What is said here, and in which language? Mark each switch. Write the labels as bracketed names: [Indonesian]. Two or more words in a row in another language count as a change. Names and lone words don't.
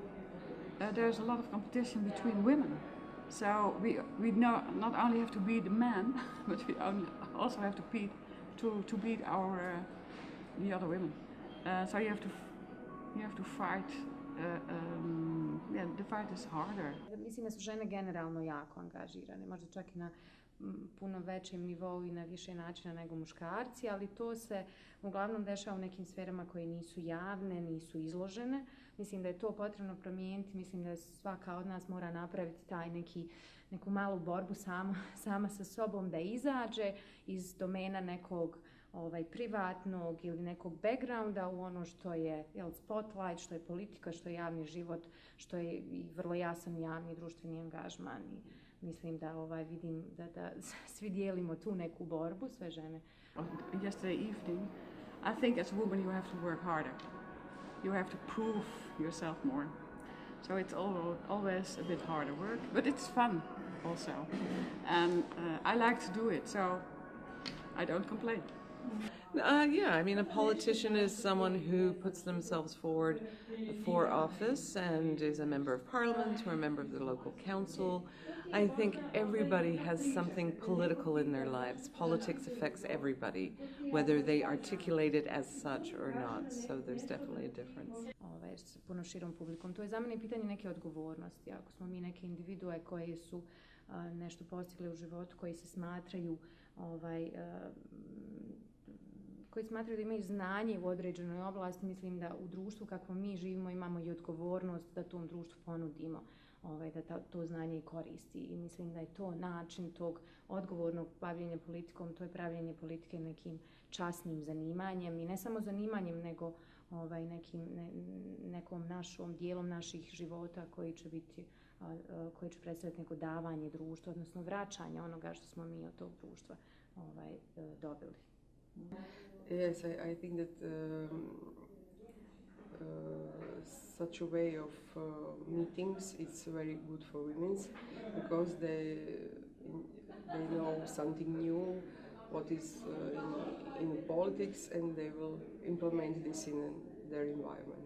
[English] There's a lot of competition between women. So we not only have to beat the man, but we also have to beat the other women. So you have to fight. The fight is harder. [Bosnian] Mislim da su žene generalno jako angažirane, možda čak i na puno većem nivou i na više načina nego muškarci, ali to se uglavnom dešava u nekim sferama koje nisu javne, nisu izložene. Mislim da je to potrebno promijeniti, mislim da svaka od nas mora napraviti taj neku malu borbu sama sa sobom, da izađe iz domena nekog privatnog ili nekog backgrounda u ono što je spotlight, što je politika, što je javni život, što je i vrlo jasan javni društveni angažman. I mislim da vidim da svi dijelimo tu neku borbu, sve žene. [English] Yesterday evening, I think as a woman you have to work harder. You have to prove yourself more. So it's always a bit harder work, but it's fun also. And I like to do it, so I don't complain. Yeah, I mean, a politician is someone who puts themselves forward for office and is a member of parliament or a member of the local council. I think everybody has something political in their lives. Politics affects everybody, whether they articulate it as such or not. So there's definitely a difference. [Bosnian] S puno širom publikom. To je za mene pitanje neke odgovornosti. Ako smo mi neke individue koje su nešto postigli u životu, koji se smatraju koji smatraju da imaju znanje u određenoj oblasti. Mislim da u društvu kakvo mi živimo imamo i odgovornost da tom društvu ponudimo da to znanje i koristi. I mislim da je to način tog odgovornog bavljenja politikom, to je pravljenje politike nekim časnim zanimanjem i ne samo zanimanjem, nego nekom našom dijelom naših života koji će predstaviti neko davanje društva, odnosno vraćanje onoga što smo mi od tog društva dobili. [English] Yes, I think that such a way of meetings it's very good for women because they know something new, what is in politics, and they will implement this in their environment.